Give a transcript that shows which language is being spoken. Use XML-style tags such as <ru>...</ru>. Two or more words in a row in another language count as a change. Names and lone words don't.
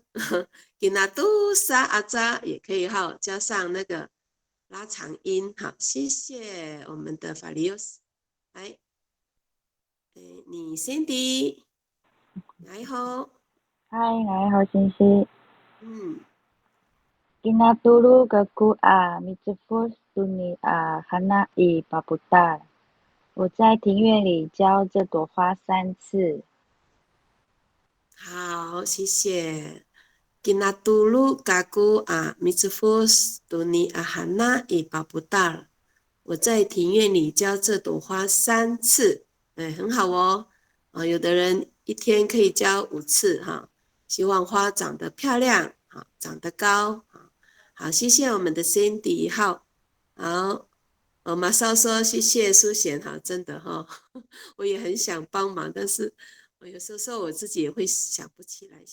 <zh>给那杜沙阿扎也可以哈，加上那个拉长音。好，谢谢我们的法利奥斯。来，你 Cindy 来吼。嗨，来好，星星。</zh> <ami>Kinatulu gaku a mitfus tuni a hana I babuta。</ami> <zh>我在庭院里浇这朵花3次。好，谢谢。</zh> <ami>Kinatulu gaku a mitfus tuni a hana I babuta。</ami> <zh>我在庭院里浇这朵花3次，很好哦。有的人一天可以浇5次哈。希望花长得漂亮，好，长得高，好，谢谢我们的 Cindy 好，马少说谢谢苏贤哈，真的哈，我也很想帮忙，但是我有时候我自己也会想不起来。</zh>